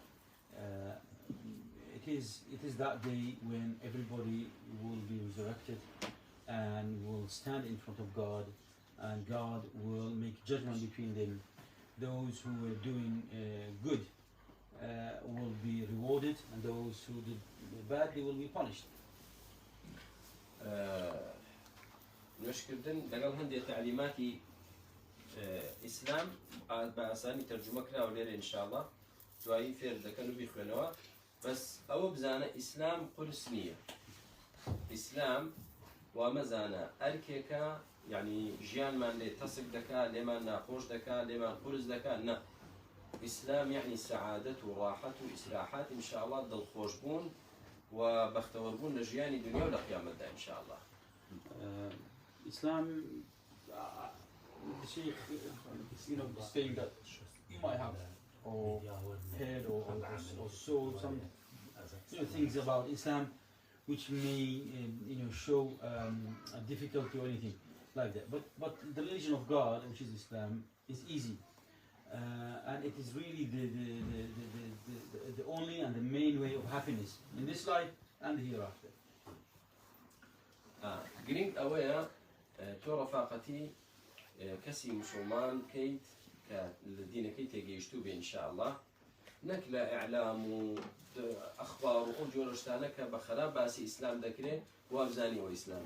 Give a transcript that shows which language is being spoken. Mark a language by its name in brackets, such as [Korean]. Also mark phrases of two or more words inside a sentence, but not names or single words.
[English] It is that day when everybody will be resurrected and will stand in front of God, and God will make judgment between them. Those who were doing good will be rewarded, and those who did bad, they will be punished. [Central Kurdish] نوشكردن لەگەڵ هەندێک تعلیماتی ئیسلام بە ئاسانی تەرجمە کراوە لێرە ئینشاءڵڵا دوایی فێر دەکەن و بیخوێنەوە بەس ئەوە بزانە ئیسلام قورس نییە. ئیسلام وامەزانە ئەرکێکە یعنی ژیانمان لێ تەسک دەکا لێمان ناخۆش دەکا لێمان قورس دەکا نە. ئیسلام یعنی سەعادەت و ڕاحەت و ئیسراحات ئینشاءڵڵا دڵخۆشبوون و بەختەوەربوون لە ژیانی دنیا و لە قیامەتدا ئینشاءڵڵا. [English] Islam, the Sheikh, saying that you might have or heard or saw some things about Islam which may show a difficulty or anything like that. But the religion of God, which is Islam, is easy, and it is really the only and the main way of happiness in this life and the hereafter. [Central Kurdish] گرنگ ئەوەیە تۆ ڕەفاقەتی کەسی موسڵمان کەیت کە لە دینەکەی تێگەیشتوو بێ ئینشاءڵڵا نەک لە ئیعلام و ئەخبار و ئەو جۆرە شتانە کە بە خەراب باسی ئیسلام دەکرێت وابزانیەوە ئیسلامە.